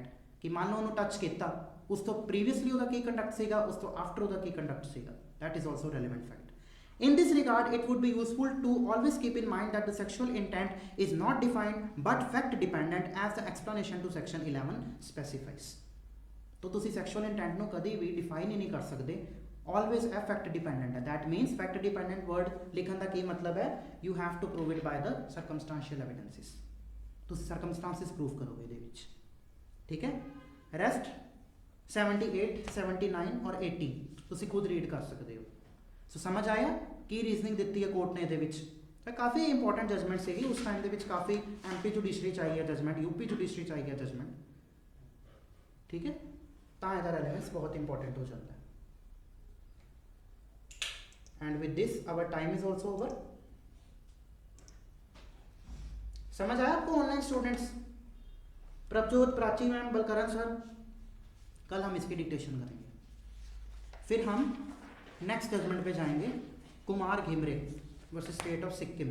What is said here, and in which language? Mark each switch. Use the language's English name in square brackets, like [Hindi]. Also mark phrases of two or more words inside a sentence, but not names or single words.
[Hindi] कि मान लो [Punjabi] ਉਹਨੂੰ ਟੱਚ ਕੀਤਾ, ਉਸ ਤੋਂ ਪ੍ਰੀਵੀਅਸਲੀ ਉਹਦਾ ਕੀ ਕੰਡਕਟ ਸੀਗਾ, ਉਸ ਤੋਂ ਆਫਟਰ ਉਹਦਾ ਕੀ ਕੰਡਕਟ ਸੀਗਾ. [English] that is also relevant fact. In this regard, it would be useful to always keep in mind that the sexual intent is not defined but fact dependent as the explanation to section 11 specifies. [Punjabi] तो ਤੁਸੀਂ [English] sexual intent [Punjabi] ਨੂੰ ਕਦੀ ਵੀ ਡਿਫਾਈਨ ਹੀ ਨਹੀਂ ਕਰ ਸਕਦੇ, [English] always a fact dependent ਹੈ. that means fact dependent word [Punjabi] ਲਿਖਣ ਦਾ ਕੀ ਮਤਲਬ ਹੈ, [English] you have to prove it by the circumstantial evidences. [Punjabi] ਤੁਸੀਂ [English] circumstances prove [Punjabi] ਕਰੋਗੇ ਇਹਦੇ ਵਿੱਚ, ਠੀਕ ਹੈ. ਰੈਸਟ 78, 79 ਔਰ 80 ਤੁਸੀਂ ਖੁਦ ਰੀਡ ਕਰ ਸਕਦੇ ਹੋ. ਸੋ ਸਮਝ ਆਇਆ ਕੀ ਰੀਜ਼ਨਿੰਗ ਦਿੱਤੀ ਹੈ ਕੋਰਟ ਨੇ ਇਹਦੇ ਵਿੱਚ. ਕਾਫੀ [English] important judgment [Punjabi] ਸੀਗੀ ਉਸ ਟਾਈਮ ਦੇ ਵਿੱਚ, ਕਾਫੀ [English] MP judiciary [Punjabi] ਚ ਆਈ ਹੈ ਜਜਮੈਂਟ, [English] UP judiciary [Punjabi] ਚ ਆਈ ਹੈ ਜਜਮੈਂਟ, ਠੀਕ ਹੈ. ਤਾਂ ਇਹਦਾ ਰੈਲੇਵੈਂਸ ਬਹੁਤ ਇੰਪੋਰਟੈਂਟ ਹੋ ਜਾਂਦਾ ਹੈ. [English] and with this our time is also over. [Hindi] समझ आया आपको [English] online students? [Hindi] प्रभजोत, प्राची मैम, बलकरण सर, कल हम इसकी डिक्टेशन करेंगे. फिर हम [English] next judgment [Hindi] पे जाएंगे, कुमार घिमरे वर्सेस स्टेट ऑफ सिक्किम.